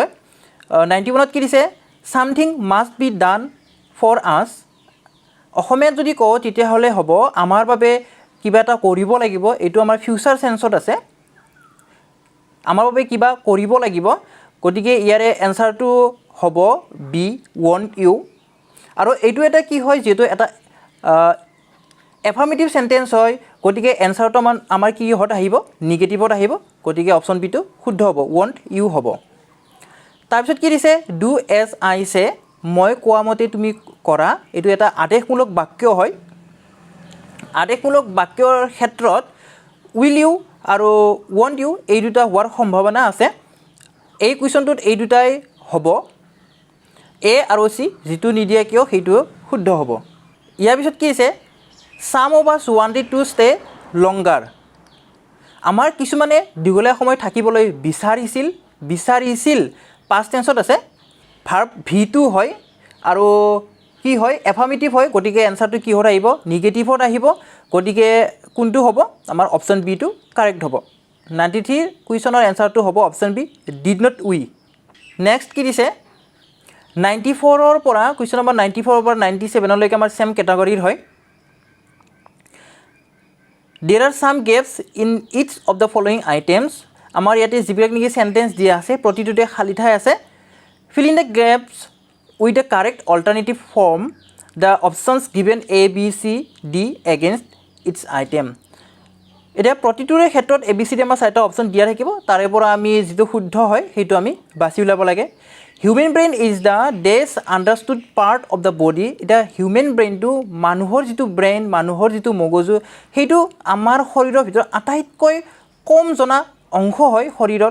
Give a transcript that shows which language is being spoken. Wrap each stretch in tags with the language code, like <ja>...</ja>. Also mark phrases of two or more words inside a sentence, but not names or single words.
<en>91</en> <as>ত কি দিছে</as> <en>something must be done for us.</en> <as>অসমীয়াত যদি কওঁ তেতিয়াহ'লে হ'ব আমাৰ বাবে কিবা এটা কৰিব লাগিব। এইটো আমাৰ ফিউচাৰ সেন্সত আছে, আমাৰ বাবে কিবা কৰিব লাগিব। গতিকে ইয়াৰে এনসাৰটো হ'ব</as> <en>B won't you.</en> <as>আৰু এইটো এটা কি হয় যেটো এটা</as> <en>affirmative sentence</en> <as>হয়। গতিকে এনসাৰটো আমাৰ কি হত আহিব নিগেটিভত আহিব। গতিকে অপচন বি টো শুদ্ধ হ'ব,</as> <en>won't you</en> <as>হ'ব। তাৰপিছত কি দিছে</as> <en>do as I say,</en> <as>মই কোৱা মতে তুমি কৰা। এইটো এটা আদেশমূলক বাক্য হয়। আদেশমূলক বাক্যৰ ক্ষেত্ৰত</as> <en>will you</en> <as>আৰু</as> <en>won't you</en> <as>এই দুটা হোৱাৰ সম্ভাৱনা আছে। এই কুৱেশ্যনটোত এই দুটাই হ'ব, এ আৰু সি যিটো নিদিয়ে কিয় সেইটো শুদ্ধ হ'ব। ইয়াৰ পিছত কি আছে</as> <en>some of us wanted to stay longer.</en> <as>আমাৰ কিছুমানে দীঘলীয়া সময় থাকিবলৈ বিচাৰিছিল পাষ্ট টেন্সত আছে। ভাৰ্ব ভিটো হয় আৰু কি হয় এফাৰ্মেটিভ হয়। গতিকে এনসাৰটো কিহত আহিব নিগেটিভত আহিব। গতিকে কোনটো হ'ব আমাৰ</as> <en>option B</en> <as>টো কাৰেক্ট হ'ব। 93 কুৱেশ্যনৰ এনসাৰটো হ'ব</as> <en>option B did not we.</en> <as>নেক্সট কি দিছে 94 ৰ পৰা কুৱেশ্যন নম্বৰ 94 ৰ পৰা 97 লৈকে আমাৰ সেম কেটাগৰীৰ হয়।</as> <en>There are some gaps in each of the following items.</en> <as>আমাৰ ইয়াতে যিবিলাক নেকি সেন্টেন্স দিয়া আছে প্ৰতিটোতে খালি ঠাই আছে।</as> <en>Fill in the gaps with the correct alternative form the options given A, B, C, D against its item.</en> <as>এতিয়া প্ৰতিটোৰে ক্ষেত্ৰত A, B, C, D আমাৰ চাৰিটা অপচন দিয়া থাকিব। তাৰে পৰা আমি যিটো শুদ্ধ হয় সেইটো আমি বাছি উলাব লাগে।</as> <en>human brain is the least understood part of the body.</en> <as>এতিয়া হিউমেন ব্ৰেইনটো মানুহৰ যিটো ব্ৰেইন মানুহৰ যিটো মগজু সেইটো আমাৰ শৰীৰৰ ভিতৰত আটাইতকৈ কম জনা অংশ হয় শৰীৰৰ।</as>